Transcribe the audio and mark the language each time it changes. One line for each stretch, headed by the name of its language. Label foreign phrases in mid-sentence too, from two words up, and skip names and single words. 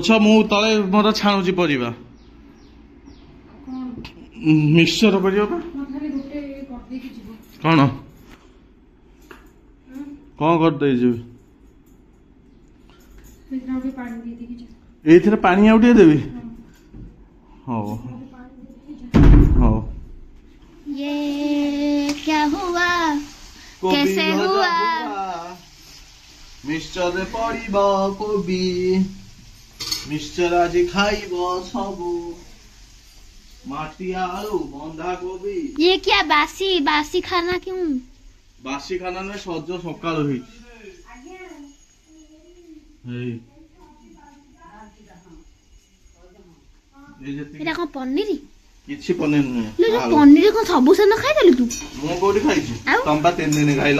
Odia: ମୁଁ ତଳେ ମୋର ଛାଣୁଛି ପରିବା। ମିକ୍ସଚର କରିବ ବା? କଣ କଣ କରିଦେଇଯିବି? ଏଇଥିରେ ପାଣି ଆଉ ଟିକେ ଦେବି? ହଉ ହଉ।
Hindi: ये क्या हुआ कैसे हुआ?
Odia: ମିକ୍ସଚର ପଡିବ କୋବି, ମିକ୍ସଚର ଆଜି ଖାଇବ ସବୁ। ମାଟି ଆଳୁ ବନ୍ଧା କୋବି।
Hindi: ये क्या बासी बासी खाना क्यों?
Odia: ବାସି ଖାନା ନୁହେଁ, ସଜ ସକାଳୁ ହେଇଛି। ଏଟା କଣ ପନିର? କିଛି ପନିର ନୁହେଁ। ପନିର କଣ ସବୁ ସେନ ଖାଇଦେଲୁ ତୁ? ମୁଁ କୋଉଠି ଖାଇଛି? ତମ ବା 3 ଦିନ ଖାଇଲ।